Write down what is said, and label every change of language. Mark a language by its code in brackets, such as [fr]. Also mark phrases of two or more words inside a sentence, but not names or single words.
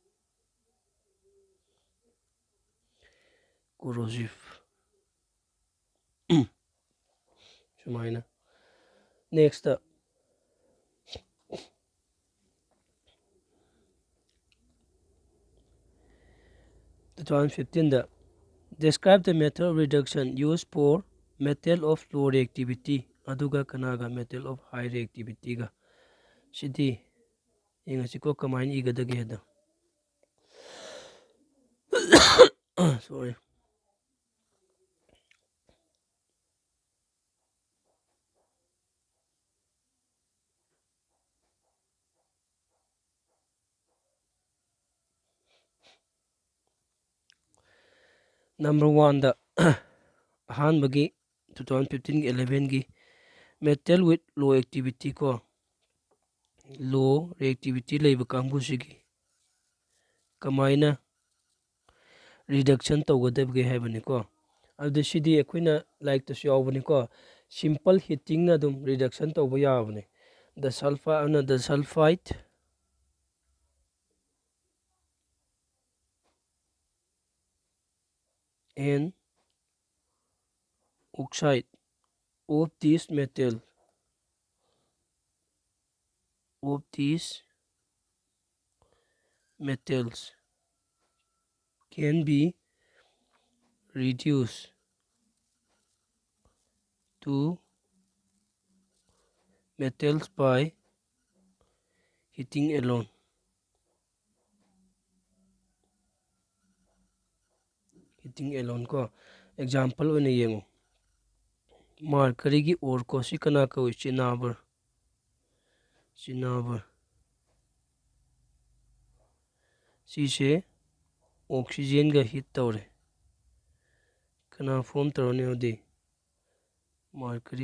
[mni] ꯀꯣꯔꯣꯁꯤꯞ ꯁꯨꯃꯥꯏꯅ꯫ ꯅꯦꯛꯁꯇ 2015ꯗ [en] describe the method of reduction used for metal of low reactivity [mni] ꯑꯗꯨꯒ ꯀꯅꯥꯒ [en] metal of high reactivityꯒ [mni] ꯁꯤꯗꯤ ꯌꯦꯡꯉꯁꯤꯀꯣ ꯀꯃꯥꯏꯅ ꯏꯒꯗꯒꯦ ꯍꯥꯏꯗꯣ꯫ ꯁꯣꯔꯤ ꯅꯝꯕꯔ 1ꯗ ꯑꯍꯥꯟꯕꯒꯤ 2015ꯒꯤ 11ꯒꯤ [en] metal with low activity [mni] ꯀꯣ [en] low reactivity [mni] ꯂꯩꯕ ꯀꯥꯡꯕꯨꯁꯤꯒꯤ ꯀꯃꯥꯏꯅ ꯔꯤꯗꯛꯁꯟ ꯇꯧꯒꯗꯕꯒꯦ ꯍꯥꯏꯕꯅꯤꯀꯣ꯫ ꯑꯗꯨꯗ ꯁꯤꯗꯤ ꯑꯩꯈꯣꯏꯅ ꯂꯥꯏꯔꯤꯛꯇꯁꯨ ꯌꯥꯎꯕꯅꯤꯀꯣ ꯁꯤꯝꯄꯜ ꯍꯤꯠꯇꯤꯡꯅ ꯑꯗꯨꯝ ꯔꯤꯗꯛꯁꯟ ꯇꯧꯕ ꯌꯥꯕꯅꯤ꯫ ꯗ ꯁꯜꯐꯥꯏꯠ [en] and oxide of these metals can be reduced to metals by heating alone. [mni] ꯀꯣ ꯑꯦꯛꯖꯥꯝꯄꯜ ꯑꯣꯏꯅ ꯌꯦꯡꯉꯨ ꯃꯥꯔꯀꯔꯤꯒꯤ ꯑꯣꯔ ꯀꯣ ꯁꯤ ꯀꯅꯥ ꯀꯧꯏ ꯆꯤꯅꯥꯕꯔ ꯁꯤꯁꯦ ꯑꯣꯛꯁꯤꯖꯦꯟꯒ ꯍꯤꯠ ꯇꯧꯔꯦ ꯀꯅꯥ ꯐꯣꯝ ꯇꯧꯔꯅꯤ ꯑꯗꯨꯗꯤ ꯃꯥꯔꯀꯔꯤ